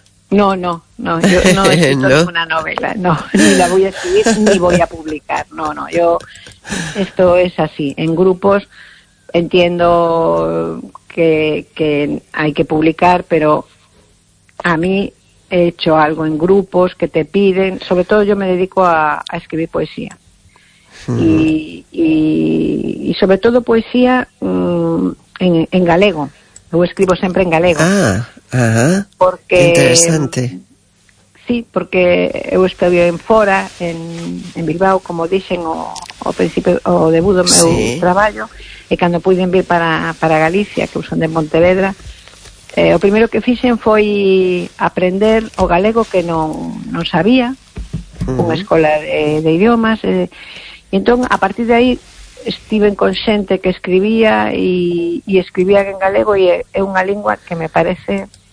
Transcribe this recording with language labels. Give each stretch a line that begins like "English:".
Spanish: No, yo no he escrito ninguna novela, no, ni la voy a escribir ni voy a publicar, no, yo, esto es así, en grupos entiendo... Que hay que publicar, pero a mí he hecho algo en grupos que te piden, sobre todo yo me dedico a escribir poesía. Sí. Y sobre todo poesía en galego. Yo escribo siempre en galego. Ah, ajá. Porque, interesante. Sí, porque he estudiado en Fora, en Bilbao, como dicen, o principio o debuto sí.
Galician: Meu traballo. E cando puiden vir para Galicia, que son de Pontevedra, o primeiro que fixen foi aprender o galego que non sabía, unha escola de idiomas. E entón, a partir de aí, estive con xente que escribía e escribía en galego e é unha lingua que me parece